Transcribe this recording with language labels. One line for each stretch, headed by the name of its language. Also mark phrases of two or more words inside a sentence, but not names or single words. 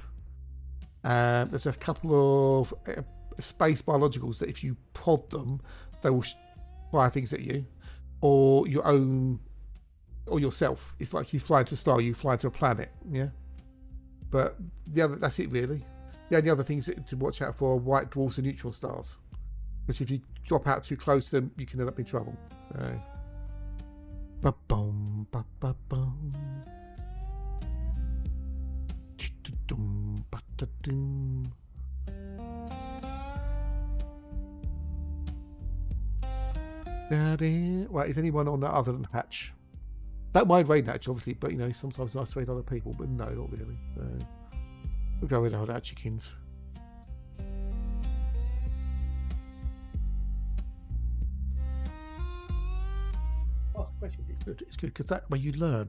English: There's a couple of space biologicals that if you prod them, they will fire things at you, or your own, or yourself. It's like you fly into a star, you fly into a planet, yeah. But that's it really. The only other things to watch out for are white dwarfs and neutron stars, because if you drop out too close to them, you can end up in trouble. Ba-boom, ba ba bum. Dum ba da dum. Right, is anyone on that other than Hatch? Don't mind rain Hatch, obviously, but you know, sometimes it's nice to raid other people, but no, not really. So we'll go with our Hatchikins. Ask questions, it's good because that way you learn.